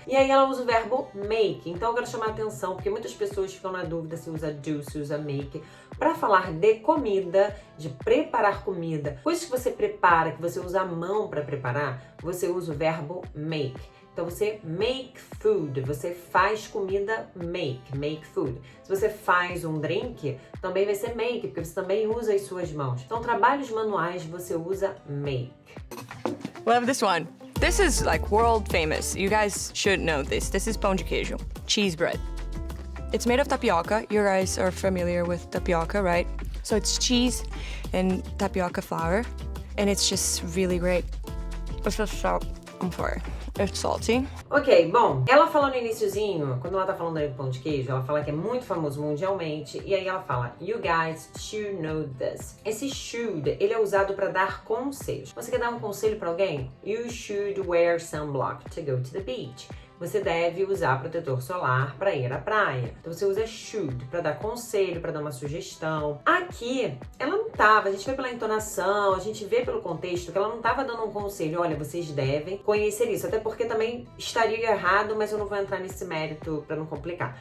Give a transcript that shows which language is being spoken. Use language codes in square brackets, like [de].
[pt] E aí ela usa o verbo make, então eu quero chamar a atenção, porque muitas pessoas ficam na dúvida se usa do, se usa make, para falar de comida, de preparar comida, coisas que você prepara, que você usa a mão para preparar, você usa o verbo make. Então você [en] make food, [pt] você faz comida, make food. Se você faz um drink, também vai ser make, porque você também usa as suas mãos. Então trabalhos manuais você usa make. [en] Love this one. This is like world famous. You guys should know this. This is pão de queijo, cheese bread. It's made of tapioca. You guys are familiar with tapioca, right? So it's cheese and tapioca flour, and it's just really great. It's just so, I'm sorry. It's salty. [pt] Ok, bom, ela fala no iniciozinho, quando ela tá falando aí do pão de queijo, ela fala que é muito famoso mundialmente, e aí ela fala, [en] you guys should know this. [pt] Esse should, ele é usado para dar conselhos. Você quer dar um conselho para alguém? [en] You should wear sunblock to go to the beach. [pt] Você deve usar protetor solar para ir à praia. Então você usa should para dar conselho, para dar uma sugestão. Aqui, ela não tava, a gente vê pela entonação, a gente vê pelo contexto que ela não tava dando um conselho, olha, vocês devem conhecer isso, até porque também estaria errado, mas eu não vou entrar nesse mérito para não complicar.